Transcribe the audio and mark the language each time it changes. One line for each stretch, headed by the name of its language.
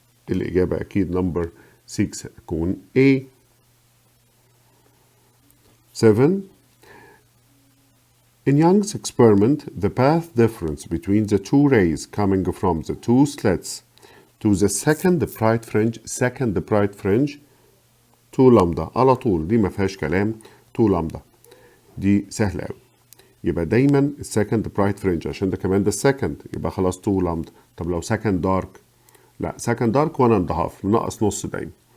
Arabic: الإجابة أكيد نمبر 6 هتكون A. 7.
English: In Young's experiment, the path difference between the two rays coming from the two slits to the second bright fringe
Arabic: 2 لامدا على طول دي ما فيهاش كلام 2 لامدا دي سهلة أوي. يبقى دايما السكند برايت فرنج عشان ده كمان ده السكند يبقى خلاص 2 لامدا. طب لو سكند دارك لا سكند دارك 1.5 ناقص نص دايما.